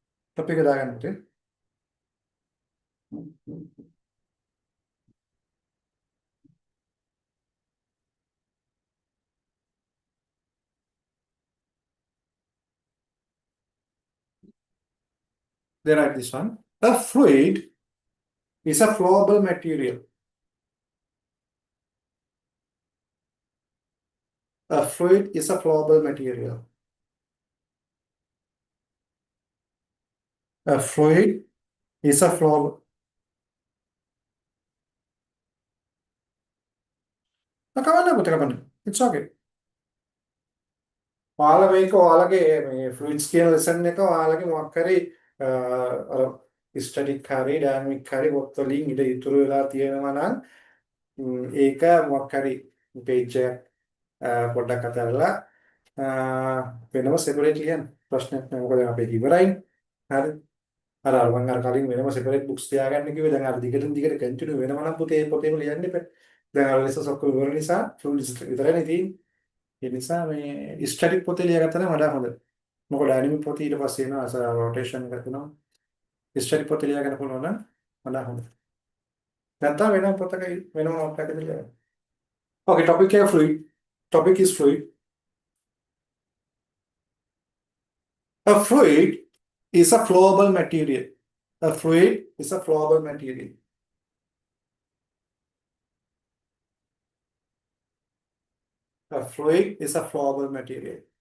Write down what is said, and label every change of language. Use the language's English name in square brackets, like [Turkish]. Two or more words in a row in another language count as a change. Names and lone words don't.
[Sinhala] Topic දාගන්න පුතේ. [English] They write this one. A fluid is a flowable material. A fluid is a flowable material. A fluid is a flowable. [Sinhala] කවන්න පුතේ කවන්න. [English] It's okay. [Sinhala] ඔයාලා මේක ඔයාලගේ මේ fluids කියන lesson එක ඔයාලගේ මොකක් හරි අර static හරි dynamic හරි පොත් වලින් ඉත ඉතුරු වෙලා තියෙනවා නම් ඒක මොකක් හරි page එක පොඩ්ඩක් අතහැරලා වෙනම separate ලියන්න. ප්‍රශ්නයක් නෑ. මොකද අපේ ඉවරයිනේ. හරි. අර මම අර කලින් වෙනම [English] separate books [Sinhala] තියාගන්න කිව්වේ. දැන් අර දිගටින් දිගට continue වෙනවා නම් පුතේ පොතේම ලියන්න එපා. දැන් අර lessons ඔක්කොම ඉවර නිසා fluids විතරනේ තියෙන්නේ. ඒ නිසා මේ ස්ටැටික් පොතේ ලියගත්තා නම් වඩා හොඳයි. මොකද ඩයිනමික් පොතේ ඊට පස්සේ එනවා අස රොටේෂන් එකක් වෙනවා. ස්ටැටික් පොතේ ලියගන්න පුළුවන් නම් වඩා හොඳයි. නැත්නම් වෙනම පොතක වෙනම මොකක්ද ලියගන්න. [English] Okay, topic is fluid. Topic is fluid. A fluid is a flowable material. A fluid is a flowable material. A fluid is a flowable material.